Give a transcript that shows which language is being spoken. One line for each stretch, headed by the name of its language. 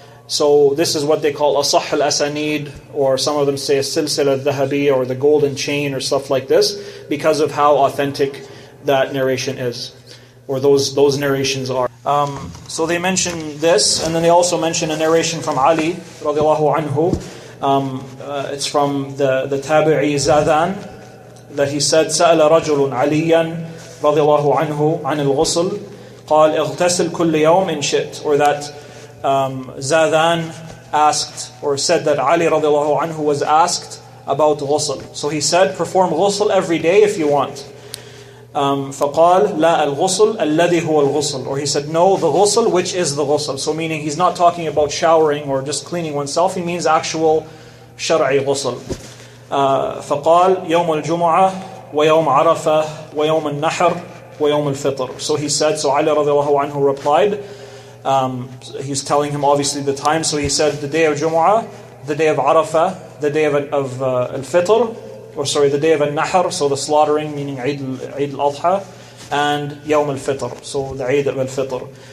English: So this is what they call asah al-asanid, or some of them say as-silsila al-dhahabiyya, or the golden chain, or stuff like this, because of how authentic that narration is, or those narrations are. So they mention this, and then they also mention a narration from Ali radiallahu anhu. It's from the tabi'i Zadan, that he said,
Arabic: سأل رجل عليا رضي الله عنه عن الغسل قال اغتسل كل يوم إن شئت.
English: Or that Zadan asked, or said that Ali radiallahu anhu was asked about ghusl. So he said, perform ghusl every day if you want.
Arabic: فقال لا الغسل الذي هو الغسل.
English: Or he said, no, the ghusl which is the ghusl. So meaning he's not talking about showering or just cleaning oneself, he means actual shar'i ghusl.
Arabic: فقال يوم الجمعة ويوم عرفة ويوم النحر ويوم الفطر.
English: So he said, so Ali radiallahu anhu replied, he's telling him obviously the time, so he said the day of Jumu'ah, the day of Arafah, the day of Al-Fitr, or sorry, the day of Al-Nahr, so the slaughtering, meaning Eid al-Adha, and Yawm al-Fitr, so the Eid al-Fitr.